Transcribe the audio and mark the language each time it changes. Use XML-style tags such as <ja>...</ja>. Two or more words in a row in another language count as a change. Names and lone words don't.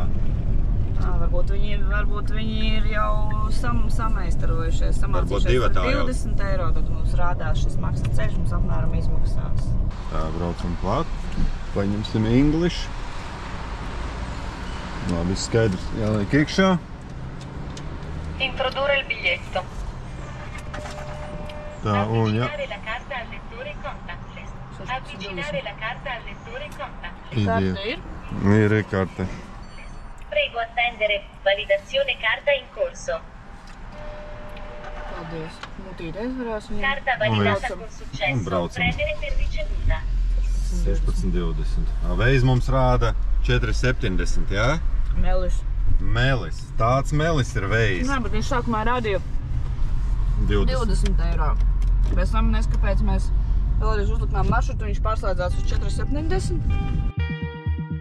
<lv>Varbūt viņi ir jau sameistarojušies, samācījušies par 20 eiro, tad mums rādās šis maksas ceļš, mums apmēram izmaksās. Tā, braucam klāt. Paņemsim English. Labi, skaidrs. Jāliek iekšā.</lv> <it>Introdurre il biglietto.</it> <lv>Tā, un jā.</lv> <it>Avvicinare la carta al lettore contactless. Avvicinare la carta al lettore contactless.</it> <lv>Karta ir? Ir karte.</lv> <it>Prego attendere. Validazione carta in corso.</it> <lv>Paldies. Mutīte aizvarās viņam.</lv> <it>Carta validata con successo. Premere per ricevuta.</it> <lv>16,20. Veiz mums rāda 4,70, jā? Melis. Tāds melis ir veiz. Nē, bet viņš sākumā rādīja 20 eiro. Pēc tam kāpēc mēs vēlreiz uzliknām maršrutu, viņš pārslēdzās uz 4,70.</lv>